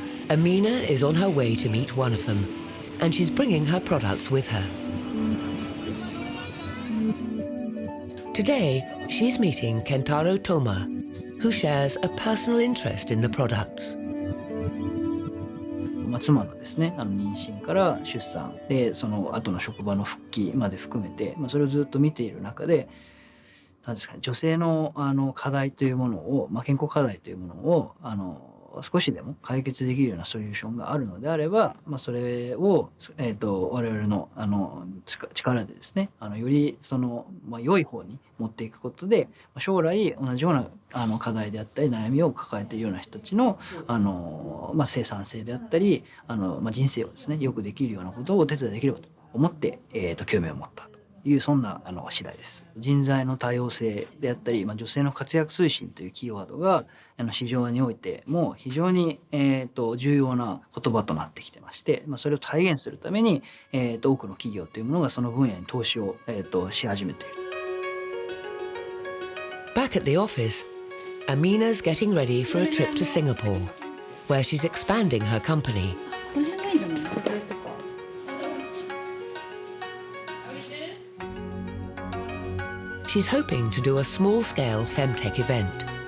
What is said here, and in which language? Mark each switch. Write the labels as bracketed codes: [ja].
[en] Amina is on her way to meet one of them, and she's bringing her products with her. Today, she's meeting Kentaro Toma, who shares a personal interest in the products. [ja] 妻のですね、妊娠から出産でその後の職場の復帰まで含めて、それをずっと見ている中で、なんですかね、女性の課題というものを、健康課題というものを少しでも解決できるようなソリューションがあるのであれば、それを我々の力でですね、より良い方に持っていくことで、将来同じような課題であったり悩みを抱えているような人たちの生産性であったり人生をですね良くできるようなことをお手伝いできればと思って興味を持ったというそんな次第です。人材の多様性であったり、女性の活躍推進というキーワードが市場においても非常に重要な言葉となってきてまして、それを体現するために多くの企業というものがその分野に投資をし始めている。 [en] Back at the office, Amina's getting ready for a trip to Singapore, where she's expanding her company. She's hoping to do a small-scale femtech event.